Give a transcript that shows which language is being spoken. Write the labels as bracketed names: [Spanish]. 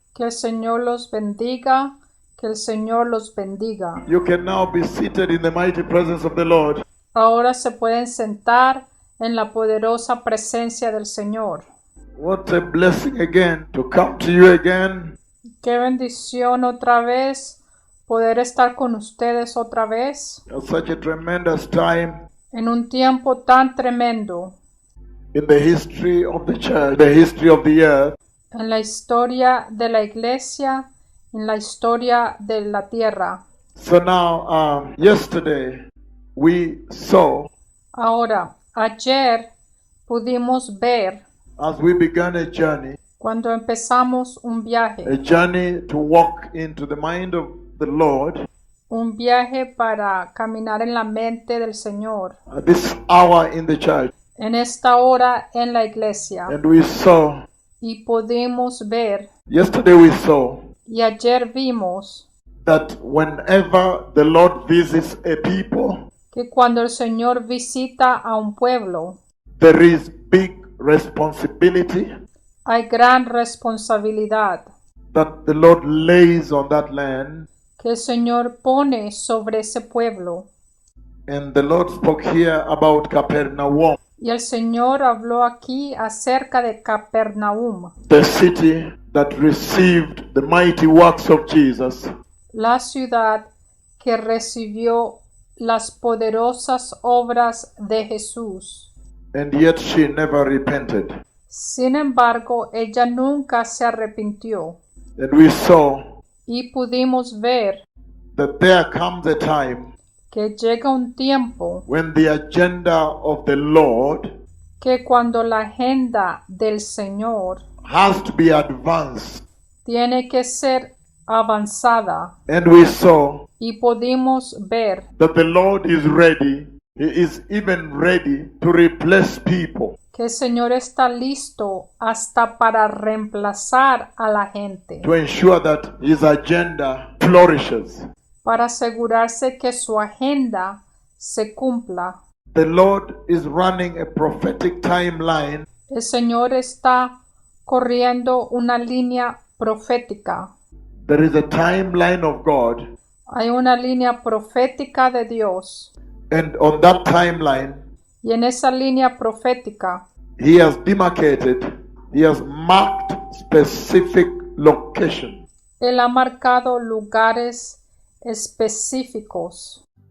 [Spanish] Que el Señor los bendiga. Que el Señor los bendiga. [English] You can now be seated in the mighty presence of the Lord. [Spanish] Ahora se pueden sentar en la poderosa presencia del Señor. [English] What a blessing again to come to you again. [Spanish] Qué bendición otra vez poder estar con ustedes otra vez [English] At such a tremendous time [Spanish] en un tiempo tan tremendo [English] in the history of the church, the history of the earth. [Spanish] en la historia de la iglesia, en la historia de la tierra. [English] So now, yesterday we saw, [Spanish] Ahora, ayer pudimos ver [English] as we began a journey [Spanish] cuando empezamos un viaje [English] to walk into the mind of the Lord [Spanish] un viaje para caminar en la mente del Señor [English] at this hour in the church. [Spanish] en esta hora en la iglesia. [English] And we saw, [Spanish] Y pudimos ver, [English] yesterday we saw [Spanish] y ayer vimos, [English] that whenever the Lord visits a people, [Spanish] que cuando el Señor visita a un pueblo, [English] there is big responsibility [Spanish] hay gran responsabilidad [English] that the Lord lays on that land. [Spanish] que el Señor pone sobre ese pueblo. [English] And the Lord spoke here about Capernaum, [Spanish] Y el Señor habló aquí acerca de Capernaum, [English] the city that received the mighty works of Jesus, [Spanish] la ciudad que recibió las poderosas obras de Jesús. [English] and yet she never repented. [Spanish] Sin embargo, ella nunca se arrepintió. [English] And we saw [Spanish] Y pudimos ver [English] that there comes a time [Spanish] que llega un tiempo [English] when the agenda of the Lord [Spanish] que cuando la agenda del Señor [English] has to be advanced. [Spanish] tiene que ser avanzada. [English] And we saw [Spanish] Y pudimos ver [English] that the Lord is ready. He is even ready to replace people. [Spanish] que el Señor está listo hasta para reemplazar a la gente, [English] To ensure that his agenda flourishes. [Spanish] para asegurarse que su agenda se cumpla. [English] The Lord is running a prophetic timeline [Spanish] El Señor está corriendo una línea profética. [English] There is a timeline of God, [Spanish] Hay una línea profética de Dios. [English] and on that timeline, [Spanish] Y en esa línea profética, [English] he has demarcated, he has marked specific location [Spanish] Él ha marcado lugares específicos